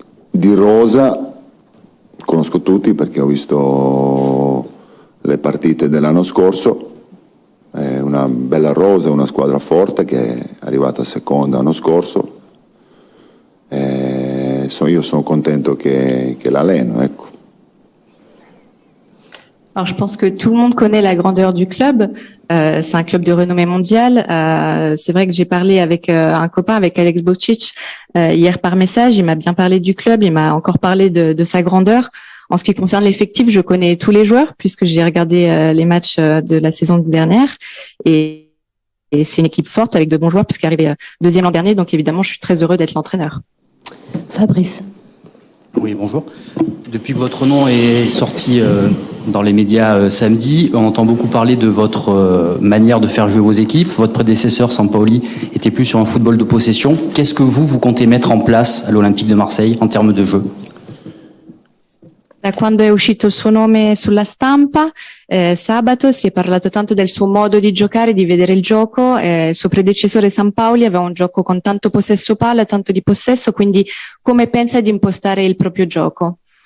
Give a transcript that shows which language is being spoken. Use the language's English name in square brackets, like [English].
[Italian] Di rosa conosco tutti perché ho visto le partite dell'anno scorso. È una bella rosa, una squadra forte che è arrivata seconda l'anno scorso. Io sono contento che l'alleno, ecco. [French] Alors, je pense que tout le monde connaît la grandeur du club. C'est un club de renommée mondiale. C'est vrai que j'ai parlé avec un copain, avec Alex Bokšić, hier par message. Il m'a bien parlé du club. Il m'a encore parlé de sa grandeur. En ce qui concerne l'effectif, je connais tous les joueurs puisque j'ai regardé les matchs de la saison dernière. Et c'est une équipe forte avec de bons joueurs puisqu'il est arrivé 2e l'an dernier. Donc évidemment, je suis très heureux d'être l'entraîneur. Fabrice. Oui, bonjour. Depuis que votre nom est sorti dans les médias samedi, on entend beaucoup parler de votre manière de faire jouer vos équipes. Votre prédécesseur, Sampaoli, était plus sur un football de possession. Qu'est-ce que vous comptez mettre en place à l'Olympique de Marseille en termes de jeu? [Italian] Da quando è uscito il suo nome sulla stampa, sabato si è parlato tanto del suo modo di giocare, di vedere il gioco. Il suo predecessore Sampaoli aveva un gioco con tanto possesso palla, tanto di possesso, quindi come pensa di impostare il proprio gioco?